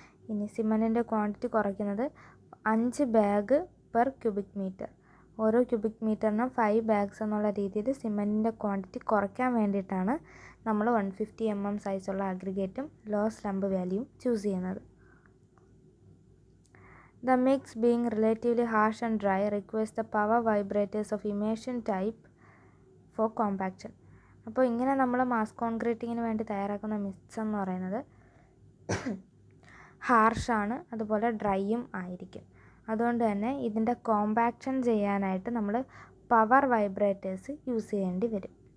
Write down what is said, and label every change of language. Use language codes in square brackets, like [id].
[ml] ഇനി സിമൻറ്റിൻ്റെ ക്വാണ്ടിറ്റി കുറയ്ക്കുന്നത് 5 bag per cubic metre. ഓരോ ക്യൂബിക് മീറ്ററിനും 5 ബാഗ്സ് എന്നുള്ള രീതിയിൽ സിമൻറ്റിൻ്റെ ക്വാണ്ടിറ്റി കുറയ്ക്കാൻ വേണ്ടിയിട്ടാണ് നമ്മൾ 150 mm സൈസുള്ള അഗ്രിഗേറ്റും ലോ സ്ലംപ് വാല്യൂവും ചൂസ് ചെയ്യുന്നത്. [en] The mix being relatively harsh and dry requires the power vibrators of emulsion type for compaction. [ml] അപ്പോൾ ഇങ്ങനെ നമ്മൾ മാസ് കോൺക്രീറ്റിങ്ങിന് വേണ്ടി തയ്യാറാക്കുന്ന മിക്സ് എന്ന് പറയുന്നത് ഹാർഷാണ്, അതുപോലെ ഡ്രൈയും ആയിരിക്കും. അതുകൊണ്ട് തന്നെ ഇതിൻ്റെ കോമ്പാക്ഷൻ ചെയ്യാനായിട്ട് നമ്മൾ പവർ വൈബ്രേറ്റേഴ്സ് യൂസ് ചെയ്യേണ്ടി വരും.